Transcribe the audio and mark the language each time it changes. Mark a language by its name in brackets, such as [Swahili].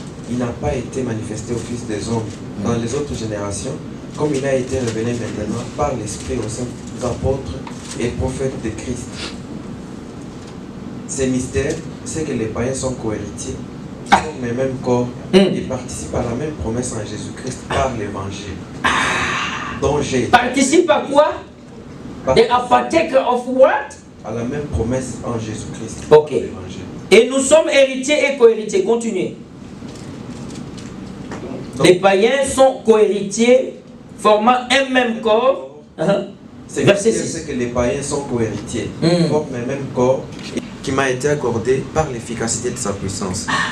[French] Il n'a pas été manifesté au Fils des hommes dans les autres générations, comme il a été révélé maintenant par l'Esprit aux saints apôtres et prophètes de Christ. Ces mystères, c'est que les païens sont cohéritiers, sont les mêmes corps et participent à la même promesse en Jésus-Christ par l'évangile. Dont j'ai participe à quoi? [English] They are partaker of what? [French] À la même promesse en Jésus-Christ. Ok. Et nous sommes héritiers et cohéritiers. Continuez. Donc, les païens sont cohéritiers, formant un même corps. Verset 6. C'est que les païens sont cohéritiers, forment un même corps qui m'a été accordé par l'efficacité de sa puissance.